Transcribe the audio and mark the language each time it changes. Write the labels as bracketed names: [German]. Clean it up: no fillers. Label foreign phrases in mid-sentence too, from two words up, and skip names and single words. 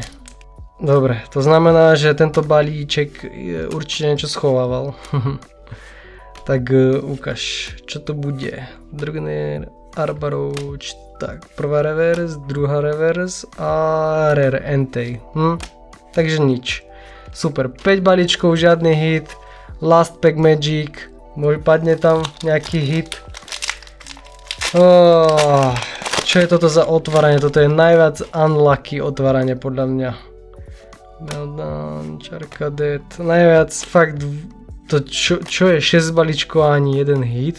[Slovak] Dobre, to znamená, že tento balíček určite niečo schovával. Tak ukáž, čo to bude. Drugner, Arbarouch, tak prvá reverse, druhá reverse a rare Entei. Takže nič. Super, 5 balíčkov, žiadny hit. [English] Last pack magic, [Slovak] padne tam nejaký hit. Čo je toto za otváranie? Toto je najviac unlucky otváranie podľa mňa. Meltdown, Charcadet, najviac fakt, to čo je 6 balíčkov a ani jeden hit?